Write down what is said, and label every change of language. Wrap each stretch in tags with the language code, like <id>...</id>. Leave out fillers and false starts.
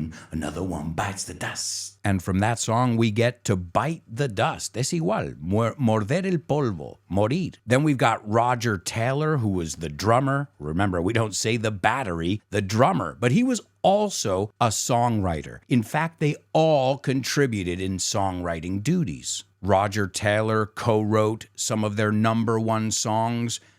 <en>Another one bites the dust. And from that song, we get to bite the dust.</en> <es>Es igual, morder el polvo, morir.</es> <en>Then we've got Roger Taylor, who was the drummer. Remember, we don't say the battery, the drummer. But he was also a songwriter. In fact, they all contributed in songwriting duties. Roger Taylor co-wrote some of their #1 songs.</en>